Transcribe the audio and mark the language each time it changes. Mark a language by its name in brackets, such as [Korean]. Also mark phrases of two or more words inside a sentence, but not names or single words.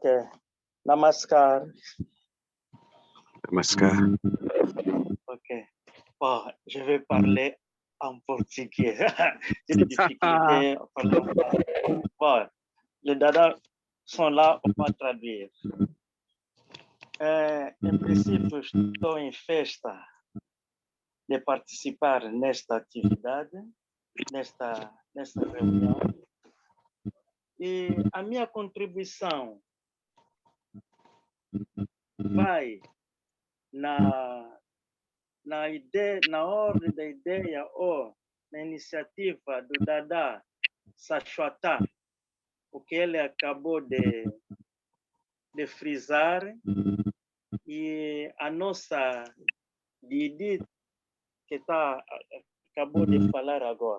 [Hindi] Namaskar. Namaskar. [French] Ok. Bon, je vais parler en portugais. J'ai des difficultés. Bon, les Dada sont là, on va traduire. [Portuguese] Em princípio, estou em festa de participar nesta atividade, nesta reunião. E a minha contribuição vai na ideia, na ordem da ideia ou na iniciativa do Dada Sachwata, o que ele acabou de frisar, e a nossa Didi, que acabou de falar agora.